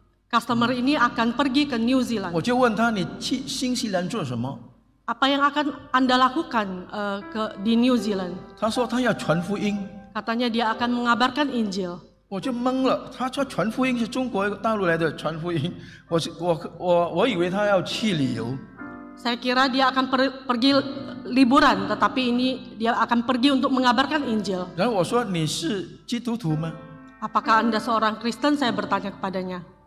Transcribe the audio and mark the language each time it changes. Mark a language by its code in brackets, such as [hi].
[id] Customer ini akan pergi ke New Zealand. [zh] 我就问他，你去新西兰做什么？ [id] Apa yang akan Anda lakukan di New Zealand? [zh] 他说他要传福音。 [id] Katanya dia akan mengabarkan Injil. [zh] 我就懵了，他说传福音是中国大陆来的传福音，我以为他要去旅游。 [id] Saya kira dia akan pergi liburan, tetapi ini dia akan pergi untuk mengabarkan Injil. [zh] 然后我说你是基督徒吗？ [id] Apakah Anda seorang Kristen? Saya bertanya kepadanya.